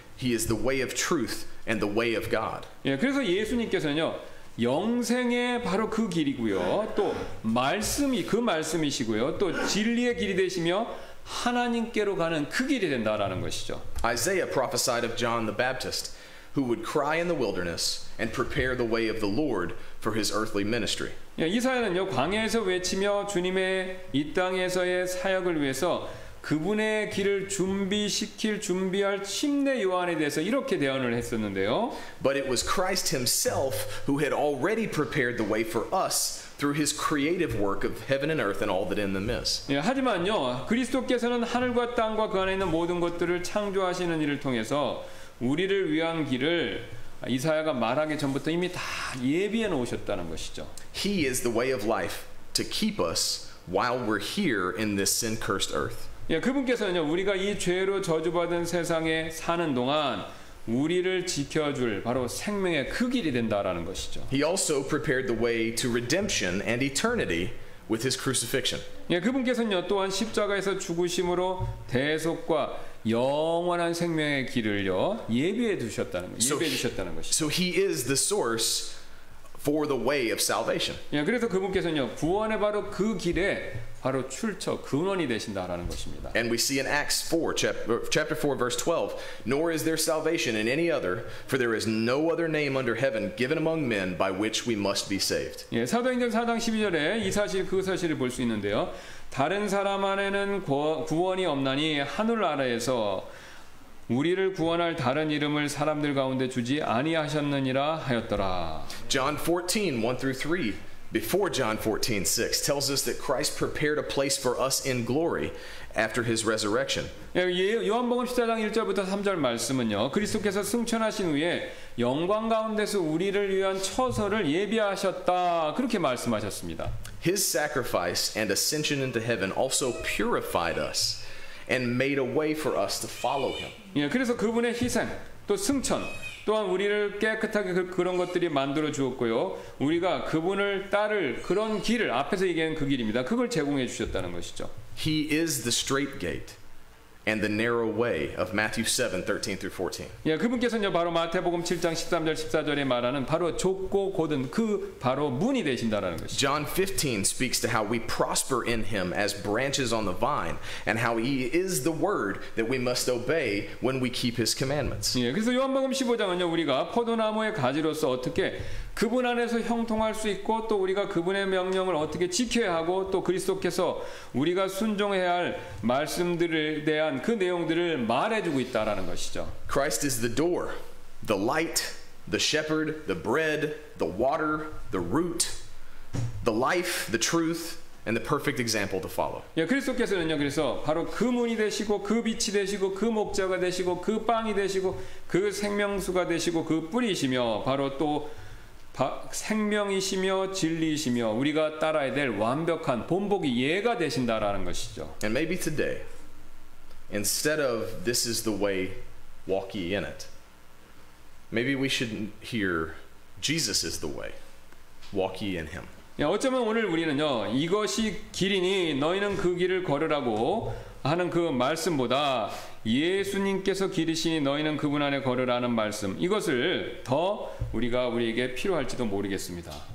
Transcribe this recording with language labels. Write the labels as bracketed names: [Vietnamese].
[English] He is the way of truth and the way of God. [Korean] 예, 그래서 예수님께서는요. 영생의 바로 그 길이고요. 또 말씀이 그 말씀이시고요. 또 진리의 길이 되시며 하나님께로 가는 그 길이 된다라는 것이죠. [English] Isaiah prophesied of John the Baptist, who would cry in the wilderness and prepare the way of the Lord for his earthly ministry. [Korean] 예, 이사야는요. 광야에서 외치며 주님의 이 땅에서의 사역을 위해서 그분의 길을 준비할 침례 요한에 대해서 이렇게 대언을 했었는데요. [English] But it was Christ himself who had already prepared the way for us through his creative work of heaven and earth and all that in them is. [Korean] 예, 하지만요. 그리스도께서는 하늘과 땅과 그 안에 있는 모든 것들을 창조하시는 일을 통해서 우리를 위한 길을 이사야가 말하기 전부터 이미 다 예비해 놓으셨다는 것이죠. [English] He is the way of life to keep us while we're here in this sin-cursed earth. [Korean] 예, 그분께서는요, 우리가 이 죄로 저주받은 세상에 사는 동안 우리를 지켜줄 바로 생명의 그 길이 된다라는 것이죠. [English] He also prepared the way to redemption and eternity with his crucifixion. [Korean] 예, 그분께서는요, 또한 십자가에서 죽으심으로 대속과 영원한 생명의 길을요 예비해 두셨다는 것이죠. [English] So he is the source for the way of salvation. [Korean] 예, 그래서 그분께서는요 구원의 바로 그 길에 바로 출처 근원이 되신다라는 것입니다. [English] And we see in Acts 4, chapter 4, verse 12, nor is there salvation in any other, for there is no other name under heaven given among men by which we must be saved. [Korean] 예, 사도행전 4장 12절에 그 사실을 볼 수 있는데요. 다른 사람 안에는 구원이 없나니 하늘 아래에서 우리를 구원할 다른 이름을 사람들 가운데 주지 아니하셨느니라 하였더라. [English] John 14, 1 through 3, before John 14, 6, tells us that Christ prepared a place for us in glory after his resurrection. [Korean] 예, 요한복음 14장 1절부터 3절 말씀은요. 그리스도께서 승천하신 후에 영광 가운데서 우리를 위한 처소를 예비하셨다. 그렇게 말씀하셨습니다. [English] His sacrifice and ascension into heaven also purified us and made a way for us to follow him. [Korean] 예, 그래서 그분의 희생, 또 승천, 또한 우리를 깨끗하게 그런 것들이 만들어 주었고요. 우리가 그분을 따를 그런 길을 앞에서 얘기한 그 길입니다. 그걸 제공해 주셨다는 것이죠. [English] He is the straight gate and the narrow way of Matthew 7, 13 through 14. [Korean] 예, 그분께서는요 바로 마태복음 7장 13절 14절에 말하는 바로 좁고 곧은 그 바로 문이 되신다라는 것이죠. [English] John 15 speaks to how we prosper in him as branches on the vine and how he is the word that we must obey when we keep his commandments. [Korean] 예, 그래서 요한복음 15장은요 우리가 포도나무의 가지로서 어떻게 그분 안에서 형통할 수 있고 또 우리가 그분의 명령을 어떻게 지켜야 하고 또 그리스도께서 우리가 순종해야 할 말씀들에 대한 그 내용들을 말해주고 있다라는 것이죠. [English] Christ is the door, the light, the shepherd, the bread, the water, the root, the life, the truth, and the perfect example to follow. [Korean] 예, 그리스도께서는요 그래서 바로 그 문이 되시고 그 빛이 되시고 그 목자가 되시고 그 빵이 되시고 그 생명수가 되시고 그 뿌리시며 바로 또 생명이시며 진리이시며 우리가 따라야 될 완벽한 본보기 예가 되신다라는 것이죠. [English] And maybe today, instead of this is the way, walk ye in it, maybe we should hear Jesus is the way, walk ye in him. [Korean] 어쩌면 오늘 우리는요 이것이 길이니 너희는 그 길을 걸으라고 하는 그 말씀보다 예수님께서 길이시니 너희는 그분 안에 걸으라는 말씀 이것을 더 우리에게 필요할지도 모르겠습니다.